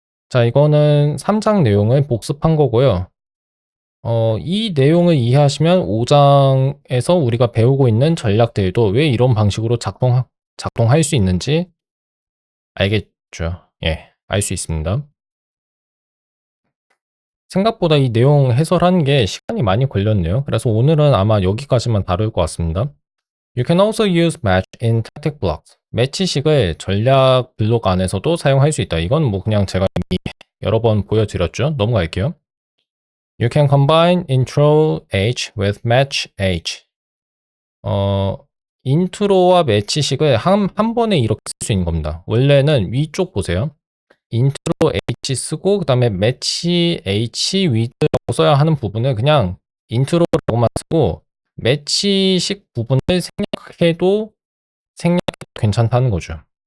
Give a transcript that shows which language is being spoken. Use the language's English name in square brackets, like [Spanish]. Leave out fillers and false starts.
[Korean] 자, 이거는 3장 내용을 복습한 거고요. 이 내용을 이해하시면 5장에서 우리가 배우고 있는 전략들도 왜 이런 방식으로 작동할 수 있는지 알겠죠? 예, 알 수 있습니다. 생각보다 이 내용 해설하는 게 시간이 많이 걸렸네요. 그래서 오늘은 아마 여기까지만 다룰 것 같습니다. [English] You can also use match in tactic blocks. [Korean] 매치식을 전략 블록 안에서도 사용할 수 있다. 이건 뭐 그냥 제가 이미 여러 번 보여드렸죠. 넘어갈게요. [English] You can combine intro H with match H. [Korean] 인트로와 매치식을 한 번에 이렇게 쓸 수 있는 겁니다. 원래는 위쪽 보세요. 인트로 H 쓰고 그 다음에 매치 H with라고 써야 하는 부분을 그냥 인트로라고만 쓰고 매치식 부분을 생략해도 괜찮다는 거죠.